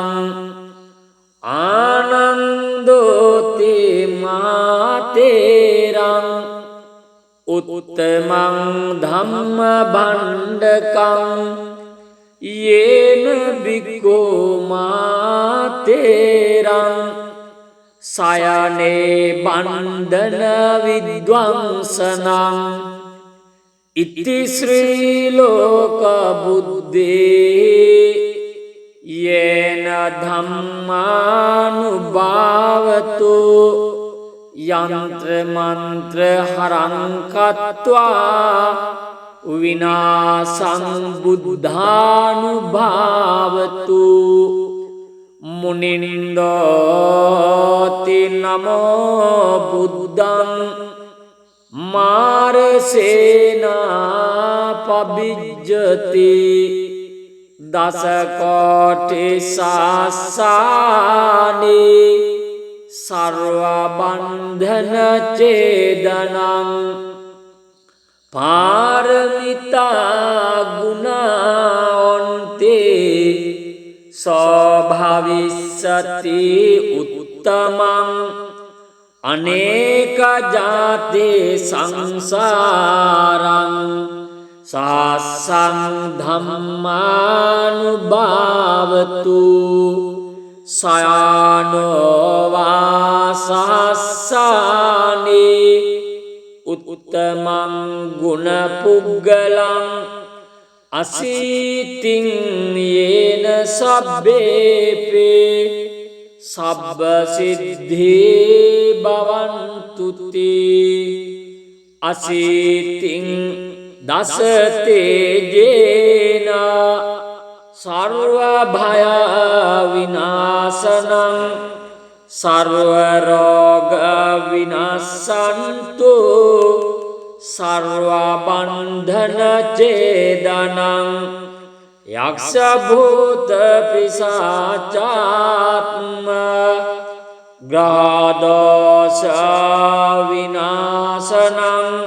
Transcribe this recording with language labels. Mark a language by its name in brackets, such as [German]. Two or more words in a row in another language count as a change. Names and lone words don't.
[Pali] ආනන්දෝති මාතේරං උත්තමං ධම්ම භණ්ඩකං යේන බික්ඛෝ මාතේරං සයනේ බන්ධන විද්වංසනං ඉති ශ්‍රී ලෝක බුද්දේ යේන ධම්මානුභාවතු යන්ත්‍ර මන්ත්‍ර හරං කତ୍වා විනාසං බුද්ධානුභාවතු මුනින්දෝති නමෝ බුද්ධං මාරසේනා පබිජ්ජති දසකෝටි සාසානේ සර්ව බන්ධන ඡේදනං පාරමිතා ගුණාන්තේ සෝභවිස්සති උත්තමං අනේක ජාතේ සංසාරං සාසං ධම්මානුභාවතු සයානෝ වාසස්සානේ උත්තමං ගුණ පුග්ගලං අසීතින් යේන සබ්බේපේ සබ්බ සිද්ධේ භවන්තු තේ අසීතින් දස තේජේන සර්ව භය විනාශනං සර්ව රෝග විනාශන්තු සර්ව බන්ධන ඡේදනං යක්ෂ භූත පිසාචාත්ම ග්‍රහ දෝෂ විනාශනං